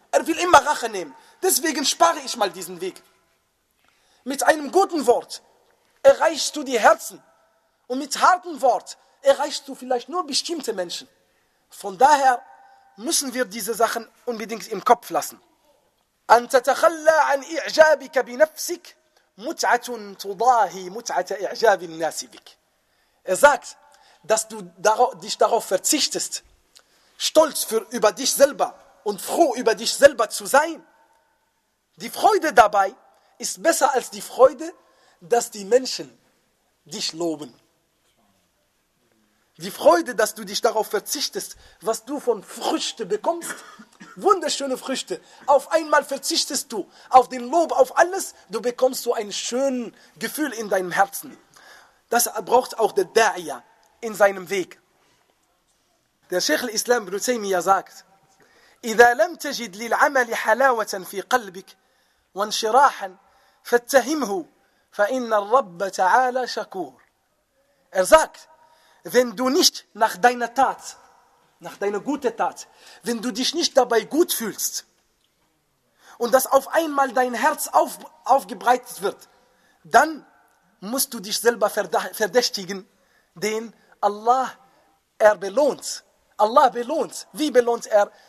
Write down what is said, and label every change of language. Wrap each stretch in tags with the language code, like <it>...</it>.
<de>Er will immer Rache nehmen. Deswegen spare ich mal diesen Weg. Mit einem guten Wort erreichst du die Herzen. Und mit hartem Wort erreichst du vielleicht nur bestimmte Menschen. Von daher müssen wir diese Sachen unbedingt im Kopf lassen.</de> <ar>أن تتخلى عن إعجابك بنفسك متعة تضاهي متعة إعجاب الناس بك.</ar> <de>Er sagt, dass du dich darauf verzichtest, stolz über dich selber und froh über dich selber zu sein. Die Freude dabei ist besser als die Freude, dass die Menschen dich loben. Die Freude, dass du dich darauf verzichtest, was du von Früchte bekommst, wunderschöne Früchte. Auf einmal verzichtest du auf den Lob, auf alles. Du bekommst so ein schönes Gefühl in deinem Herzen. Das braucht auch der Da'iya in seinem Weg. Der Sheikh al-Islam ibn Taymiyyah sagt,</de> <ar>إِذَا لَمْ تَجِدْ لِلْعَمَلِ حَلَاوَةً فِي قَلْبِكَ وَانْشِرَاحًا فَاتَّهِمْهُ فَإِنَّ الرَّبَّ تَعَالَى شَكُورٌ.</ar> <de>Er sagt, wenn du nicht nach deiner Tat, nach deiner guten Tat, wenn du dich nicht dabei gut fühlst und dass auf einmal dein Herz aufgebreitet wird, dann musst du dich selber verdächtigen, den Allah, er belohnt. Allah belohnt. Wie belohnt er?</de>